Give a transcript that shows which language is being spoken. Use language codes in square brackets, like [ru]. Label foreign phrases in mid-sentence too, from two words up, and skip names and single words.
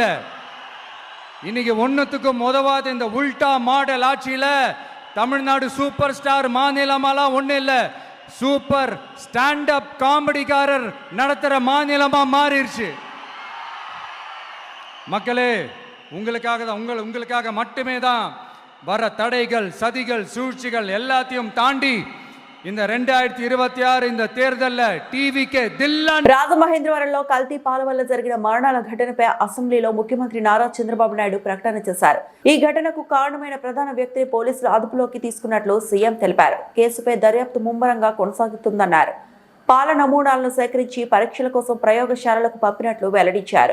[ta] இன்னைக்கு ஒன்னுத்துக்கும் உதவாத இந்த உல்டா மாடல் ஆட்சியில தமிழ்நாடு [en] super star [ta] மாநிலமாலாம் ஒண்ணு இல்ல, [en] super stand up [ta] காமெடிக்காரர் நடத்துற மாநிலமா மாறிடுச்சு. மக்களே, உங்களுக்காக மட்டுமே தான் வர தடைகள், சதிகள், சூழ்ச்சிகள் எல்லாத்தையும் தாண்டி இந்த 2026 இந்த தேர்தல்ல டிவிகே தில்லா. [te] రాజమహేంద్రవరంలో కల్తీ పాల వల్ల జరిగిన మరణాల ఘటనపై అసెంబ్లీలో ముఖ్యమంత్రి నారా చంద్రబాబు నాయుడు ప్రకటన చేశారు. ఈ ఘటనకు కారణమైన ప్రధాన వ్యక్తిని పోలీసులు అదుపులోకి తీసుకున్నట్లు సీఎం తెలిపారు. కేసుపై దర్యాప్తు ముమ్మరంగా కొనసాగుతుందన్నారు. పాల నమూనాలను సేకరించి పరీక్షల కోసం ప్రయోగశాలలకు పంపినట్లు వెల్లడించారు.